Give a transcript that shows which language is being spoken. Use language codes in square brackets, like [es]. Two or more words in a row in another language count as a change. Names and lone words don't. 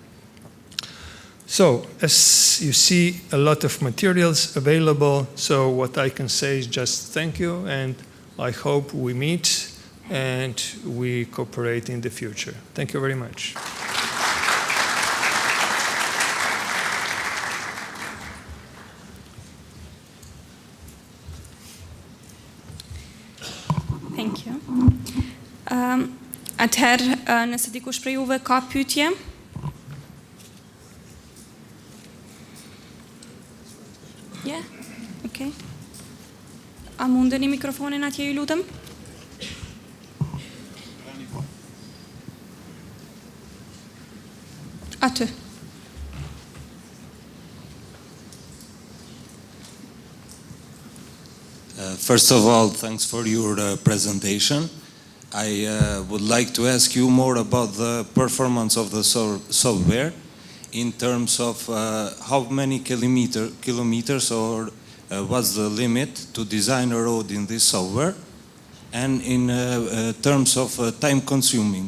[en] So, as you see, a lot of materials available, so what I can say is just thank you, and I hope we meet and we cooperate in the future. Thank you very much. Thank you. [sq] Atëherë, nëse dikush prej juve ka pyetje? [en] Yeah, okay. [sq] A mundeni mikrofonin atje, ju lutem? Aty. [en] First of all, thanks for your presentation. I would like to ask you more about the performance of the software in terms of how many kilometers or what's the limit to design a road in this software, and in terms of time consuming.